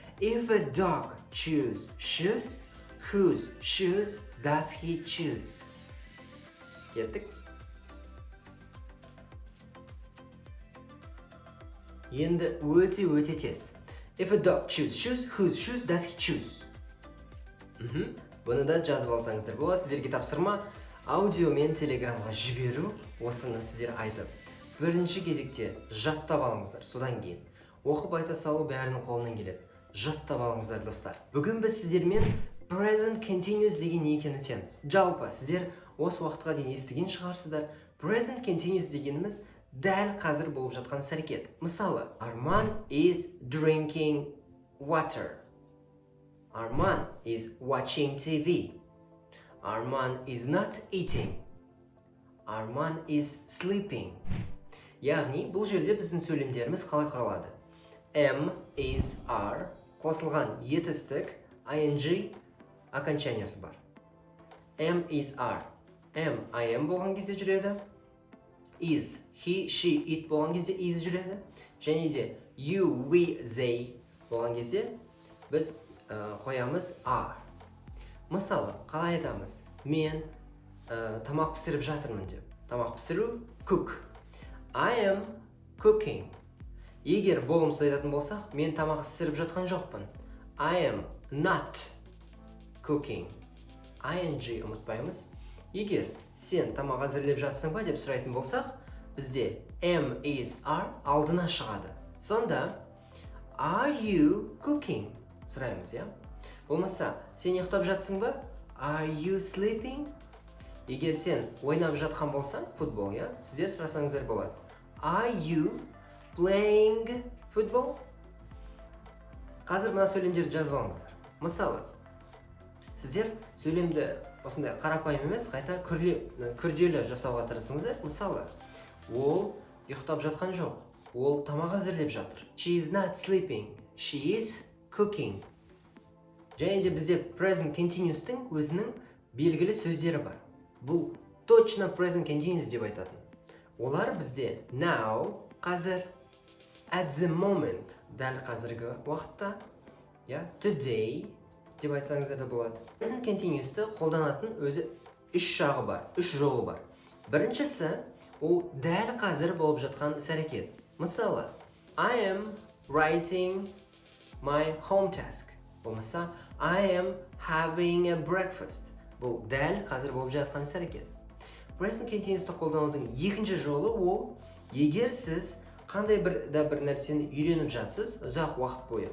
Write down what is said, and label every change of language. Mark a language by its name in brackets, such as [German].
[English] If a dog choose shoes, whose shoes does he choose? [Kazakh] Кеттік. Енді өте тез. [English] If a dog choose shoes, whose shoes does he choose? [Kazakh] Бұны да жазып алсаңыздар болады. Сіздерге тапсырма аудио мен телеграмға жіберу, осыны сіздер айтып. Бірінші кезекте жаттап алыңыздар, содан кейін оқып айта салу бәрінің қолынан келеді. Жаттап алыңыздар достар. Бүгін біз сіздермен present continuous деген не екенін өтеміз. Жалпы сіздер осы уақытқа дейін естіген шығарсыздар. Present continuous дегеніміз дәл қазір болып жатқан іс-әрекет. Мысалы, [English] Арман is drinking water. Арман is watching TV. Арман is not eating. Арман is sleeping. [Kazakh] Яғни, бұл жерде біздің сөйлемдеріміз қалай құралады? Am, is, are қосылған етістік ing окончаниясы бар. [English] Am, is, are. Am, I am [Kazakh] болған кезде жүреді. [English] Is, he, she, it [Kazakh] болған кезде [English] is [Kazakh] жүреді. Және де [English] you, we, they [Kazakh] болған кезде біз қоямыз are. Мысалы, қалай айтамыз? Мен тамақ пісіріп жатырмын деп. Тамақ пісіру cook. [English] I am cooking. [Kazakh] Егер болымсыз айтатын болсақ, мен тамақ пісіріп жатқан жоқпын. [English] I am not cooking. [Kazakh] ing ұмытпаймыз. Егер сен тамақ әзірлеп жатсың ба деп сұрайтын болсақ, бізде am, is, are алдына шығады. Сонда [English] are you cooking? [Kazakh] Сұраймыз, я? Болмаса, сен ұйықтап жатсың ба? [English] Are you sleeping? [Kazakh] Егер сен ойнап жатқан болсаң, футбол, я? Сіздер сұрасаңыздар болады. [English] Are you playing football? [Kazakh] Қазір мына сөйлемдерді жазып алыңыздар. Мысалы, сіздер сөйлемді осындай қарапайым емес, қайта күрделі жасауға тырысыңыздар. Мысалы, ол ұйықтап жатқан жоқ. Ол тамақ әзірлеп жатыр. [English] She is not sleeping. She is cooking. [Kazakh] Және де бізде present continuous-тің өзінің белгілі сөздері бар. Бұл точно present continuous деп айтатын. Олар бізде now, қазір, [English] at the moment, [Kazakh] дәл қазіргі уақытта, today деп айтсаңыздар да болады. Present continuous-ті қолданатын өзі үш жағы бар, үш жолы бар. Біріншісі, ол дәл қазір болып жатқан іс-әрекет. Мысалы, [English] I am writing my home task. [Kazakh] Болмаса, [English] I am having a breakfast. [Kazakh] Бұл дәл қазір болып жатқан іс-әрекет. Present continuous'ты қолданудың екінші жолы ол, егер сіз қандай бір нәрсені үйреніп жатсыз ұзақ уақыт бойы.